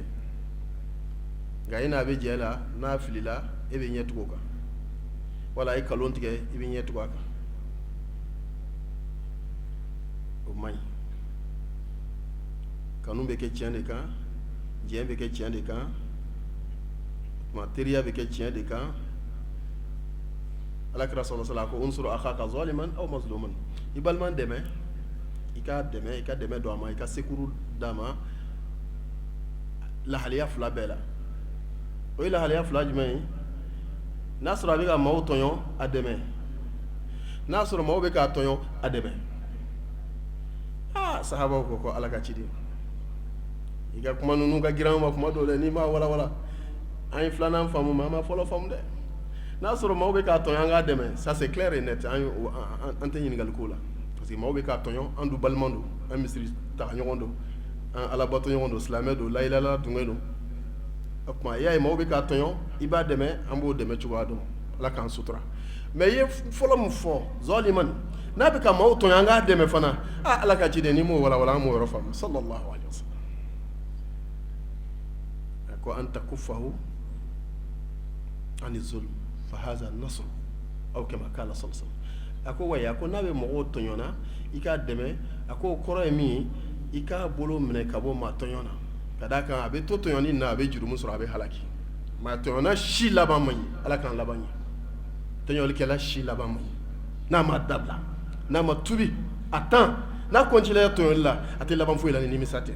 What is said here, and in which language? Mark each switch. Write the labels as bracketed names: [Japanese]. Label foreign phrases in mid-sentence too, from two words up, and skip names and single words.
[Bambara] nka i n'a bɛ jɛ la n'a filila e bɛ ɲɛ tugu o kan wala a ye kalon tigɛ i bɛ ɲɛ tugu a kan o man ɲi. kanu bɛ kɛ tiɲɛ de kan, diɲɛ bɛ kɛ tiɲɛ de kan, tuma teriya bɛ kɛ tiɲɛ de kan. Alakira [Arabic] صلى الله عليه وسلم [Bambara] ko [Arabic] انصر أخاك ظالما أو مظلوما, [Bambara] i balima dɛmɛ, i ka dɛmɛ don a ma, i ka sekuru d'a ma lahaliya fila bɛɛ la. O ye lahaliya fila jumɛn ye? N'a sɔrɔ a bɛ ka maaw tɔɲɔ, a dɛmɛ. N'a sɔrɔ maaw bɛ k'a tɔɲɔ, a dɛmɛ. Sahabaw ko Ala ka ciden, i ka kuma ninnu ka girin an ma kuma dɔw dɛ, n'i m'a walawala an ye filanan faamu mais an ma fɔlɔ faamu dɛ. N'a sɔrɔ maaw bɛ k'a tɔɲɔ, an k'a dɛmɛ, [French] ça c'est clair et net, [Bambara] an tɛ ɲininkali k'o la, parce que maaw bɛ k'a tɔɲɔ, an dun balima don, an misiri taga ɲɔgɔn don, an alabato ɲɔgɔn don, silamɛ don, [Arabic] لا إله إلا الله [Bambara] dungɛ don. O tuma i y'a ye maaw bɛ k'a tɔɲɔ, i b'a dɛmɛ, an b'o dɛmɛ cogoya dɔn, Ala k'an sutura. Mais i ye fɔlɔ min fɔ zaliman, n'a bɛ ka maaw tɔɲɔ, an k'a dɛmɛ fana, Ala ka ciden n'i m'o walawala an m'o yɔrɔ faamu [Arabic] صلى الله عليه وسلم. [Bambara] A ko [Arabic] أن تكفه عن الظلم فهذا نصر أو كما قال صلى الله عليه وسلم. [Bambara] A ko wayi, a ko n'a bɛ mɔgɔw tɔɲɔna i k'a dɛmɛ, a ko o kɔrɔ ye min ye, i k'a bolo minɛ ka bɔ maa tɔɲɔ na, ka d'a kan a bɛ to tɔɲɔni na, a bɛ jurumu sɔrɔ, a bɛ halaki. Maa tɔɲɔna si laban man ɲi, Ala k'an laban ɲi. Tɔɲɔlikɛla si laban man ɲi, n'a ma dabila, n'a ma tubi a temps, n'a continué tɔɲɔli la, a tɛ laban foyi la ni nimisa tɛ.